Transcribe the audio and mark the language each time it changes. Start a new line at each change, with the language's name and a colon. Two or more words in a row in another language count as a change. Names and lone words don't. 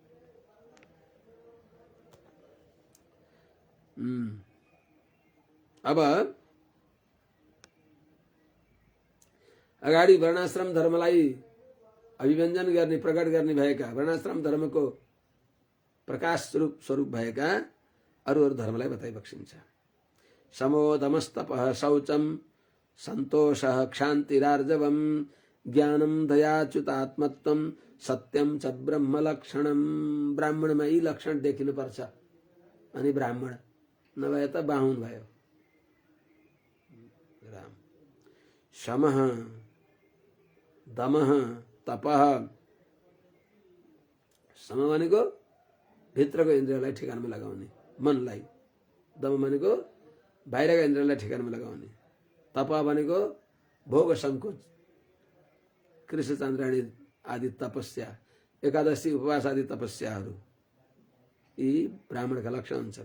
Nepali: अब अगाडि वर्णाश्रम धर्मलाई अभिव्यञ्जन गर्ने प्रकट गर्ने भएका वर्णाश्रम धर्मको प्रकाश स्वरूप भएका अरू धर्मलाई बताइ बक्सिन्छ।
Sanskrit: समोदमस्तपः शौचम सन्तोषः क्षान्तिरार्जवम ज्ञानम दयाच्युतात्मत्वम सत्यम च ब्रह्म लक्षणम।
Nepali: ब्राह्मणमा यी लक्षण देखिनुपर्छ। अनि ब्राह्मण नभए त बाहुन भयो।
Sanskrit: राम समः दमः तपः।
Nepali: सम भनेको भित्रको इन्द्रियलाई ठेगानमा लगाउने मनलाई, दम भनेको बाहिरका इन्द्रियलाई ठेगानमा लगाउने, तप भनेको भोग संकोच, कृष्ण चन्द्राणी आदि तपस्या, एकादशी उपवास आदि तपस्याहरू यी ब्राह्मणका लक्षण हुन्छन्।